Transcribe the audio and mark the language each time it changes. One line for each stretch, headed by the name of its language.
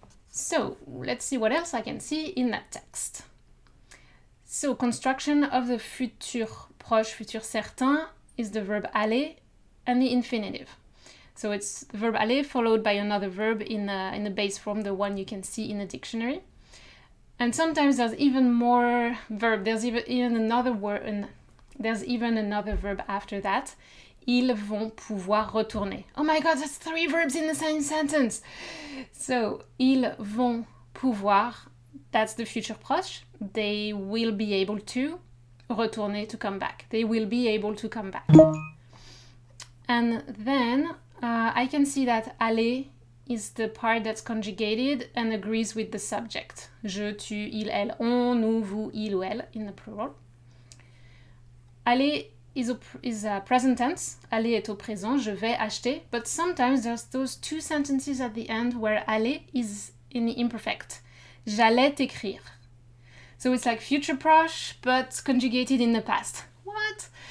English: So let's see what else I can see in that text. So construction of the futur proche, futur certain is the verb aller and the infinitive. So it's the verb aller followed by another verb in the base form, the one you can see in the dictionary. And sometimes there's even more verb. There's even another word, and there's even another verb after that.
French: Ils vont pouvoir retourner.
English: Oh my god, that's 3 verbs in the same sentence. So,
French: ils vont pouvoir,
English: that's the futur proche. They will be able to retourner, to come back. They will be able to come back. And then I can see that aller is the part that's conjugated and agrees with the subject.
French: Je, tu, il, elle, on, nous, vous, il ou elle
English: in the plural. Aller is a present tense.
French: Aller est au présent. Je vais acheter.
English: But sometimes there's those 2 sentences at the end where aller is in the imperfect.
French: J'allais t'écrire.
English: So it's like future proche, but conjugated in the past. What?